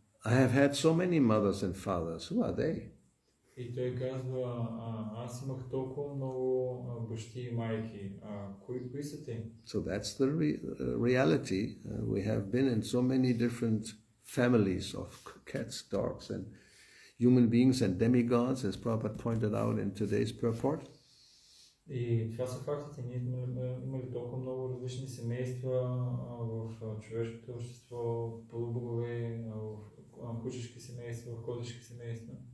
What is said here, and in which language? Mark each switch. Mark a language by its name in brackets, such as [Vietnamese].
[English] I have had so many mothers and fathers. Who are they? [Bulgarian] И той казва, аз имах толкова много бащи и майки. Кои са те? [English] So that's the reality. We have been in so many different families of cats, dogs, and human beings and demigods, as Prabhupada pointed out in today's purport. [Bulgarian] И това са фактите. Ние сме имали толкова много различни семейства в човешкото общество, полубогове, в кучешки семейства, в котешки семейства.